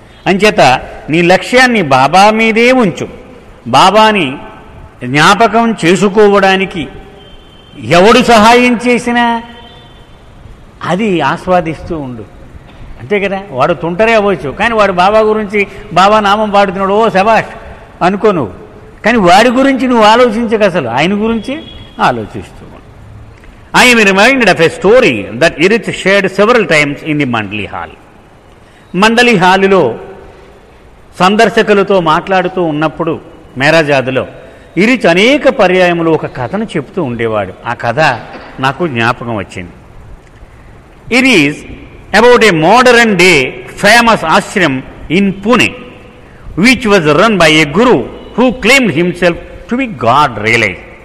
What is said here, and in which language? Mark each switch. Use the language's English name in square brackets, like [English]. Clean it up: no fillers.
[Telugu] అంచేత నీ లక్ష్యాన్ని బాబా మీదే ఉంచు. బాబాని జ్ఞాపకం చేసుకోవడానికి ఎవడు సహాయం చేసినా అది ఆస్వాదిస్తూ ఉండు. అంతే కదా. వాడు తుంటరే అవ్వచ్చు, కానీ వాడు బాబా గురించి బాబా నామం పాడుతున్నాడు, ఓ శబాష్ అనుకో నువ్వు. కానీ వాడి గురించి నువ్వు ఆలోచించక, అసలు ఆయన గురించి ఆలోచిస్తూ ఉన్నాను. [English] I am reminded of a story that Irith shared several times in the Mandali Hall. [Telugu] మండలి హాలులో సందర్శకులతో మాట్లాడుతూ ఉన్నప్పుడు మేరాజాదులో ఇరిచ్ అనేక పర్యాయములు ఒక కథను చెప్తూ ఉండేవాడు. ఆ కథ నాకు జ్ఞాపకం వచ్చింది. [English] It is about a modern day famous ashram in Pune which was run by a guru who claimed himself to be God realize.